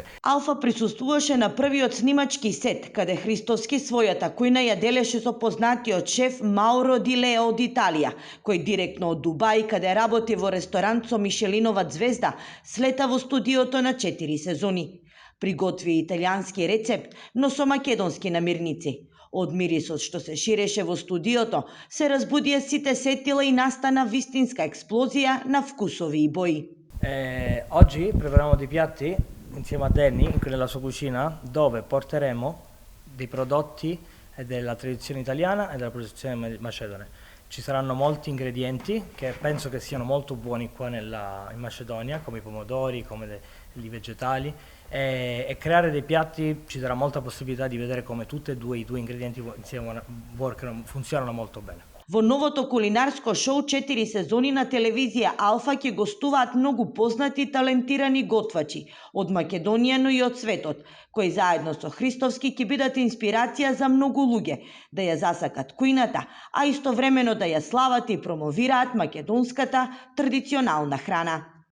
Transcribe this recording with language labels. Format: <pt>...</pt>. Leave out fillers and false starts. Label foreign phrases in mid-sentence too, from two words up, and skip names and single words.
<mk>Алфа присуствуваше на првиот снимачки сет, каде Христовски својата кујна ја делеше со познатиот шеф Мауро Ди Лео од Италија, кој директно од Дубај, каде работи во ресторант со Мишелинова звезда, слета во студиото на 4 сезони. Приготви италијански рецепт, но со македонски намирници. Од мирисот што се ширеше во студиото, се разбудија сите сетила и настана вистинска експлозија на вкусови и бои.</mk> <it>Oggi prepariamo dei piatti insieme a Danny nella sua cucina dove porteremo dei prodotti della tradizione italiana e della produzione macedone. Ci saranno molti ingredienti che penso che siano molto buoni qua in Macedonia, come i pomodori, come i vegetali, e creare dei piatti ci darà molta possibilità di vedere come tutti e due i due ingredienti insieme funzionano molto bene.</it> <mk>Во новото кулинарско шоу 4 сезони на телевизија Алфа ќе гостуваат многу познати и талентирани готвачи од Македонија, но и од светот, кои заедно со Христовски ќе бидат инспирација за многу луѓе да ја засакат кујната, а истовремено да ја слават и промовираат македонската традиционална храна.</mk>